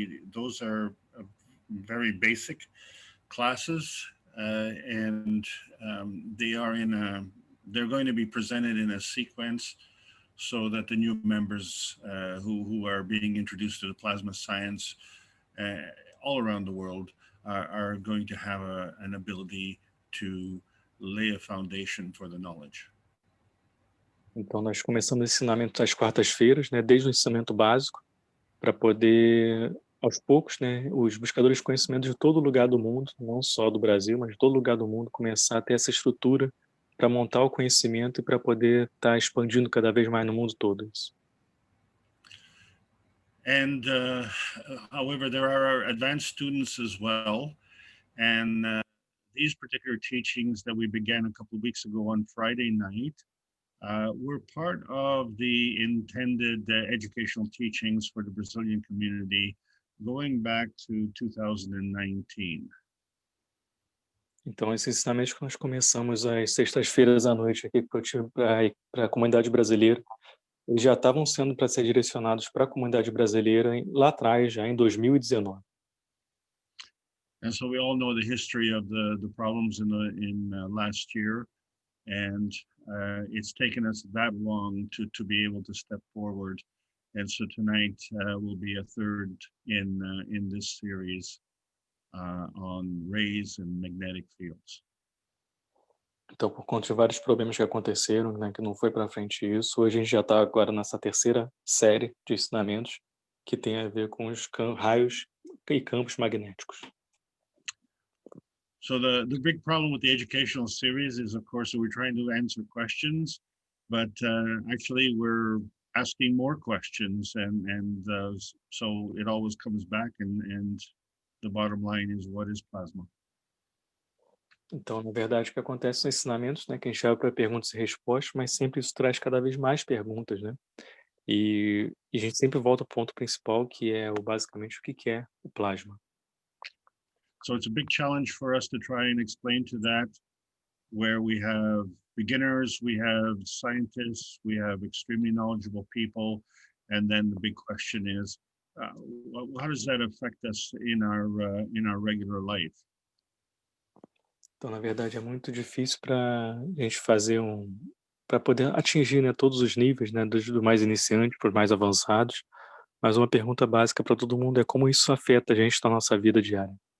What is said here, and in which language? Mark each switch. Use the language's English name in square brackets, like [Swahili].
[English] Those are very basic classes, and they're going to be presented in a sequence so that the new members who are being introduced to the plasma science all around the world are going to have an ability to lay a foundation for the knowledge. [Portuguese] Então, nós começamos o ensinamento às quartas-feiras, né, desde o ensinamento básico, para poder, aos poucos, né, os buscadores de conhecimento de todo lugar do mundo, não só do Brasil, mas de todo lugar do mundo, começar a ter essa estrutura para montar o conhecimento e para poder estar expandindo cada vez mais no mundo todo isso. [English] And however, there are advanced students as well, And these particular teachings that we began a couple of weeks ago on Friday night were part of the intended educational teachings for the Brazilian community going back to 2019. [Portuguese] Então, esses ensinamentos que nós começamos às sextas-feiras à noite aqui para a comunidade brasileira, eles já estavam sendo para ser direcionados para a comunidade brasileira lá atrás, já em 2019. [English] And so we all know the history of the problems in last year, and it's taken us that long to be able to step forward. And so tonight will be a third in this series on rays and magnetic fields. [Portuguese] Então, por conta de vários problemas que aconteceram, né, que não foi para frente isso, hoje a gente já está agora nessa terceira série de ensinamentos que tem a ver com os raios e campos magnéticos. [English] So the big problem with the educational series is, of course, we're trying to answer questions, but actually we're asking more questions, and so it always comes back, and the bottom line is, what is plasma? [Portuguese] Então, na verdade, o que acontece nos ensinamentos, né, que a gente vai para perguntas e respostas, mas sempre isso traz cada vez mais perguntas, né? E a gente sempre volta ao ponto principal, que é basicamente o que é o plasma. [English] So it's a big challenge for us to try and explain to that, where we have beginners, we have scientists, we have extremely knowledgeable people, and then the big question is, how does that affect us in our regular life? [Portuguese] Então, na verdade, é muito difícil para a gente fazer para poder atingir, né, todos os níveis, né, do mais iniciante para os mais avançados. Mas uma pergunta básica para todo mundo é como isso afeta a gente na nossa vida diária.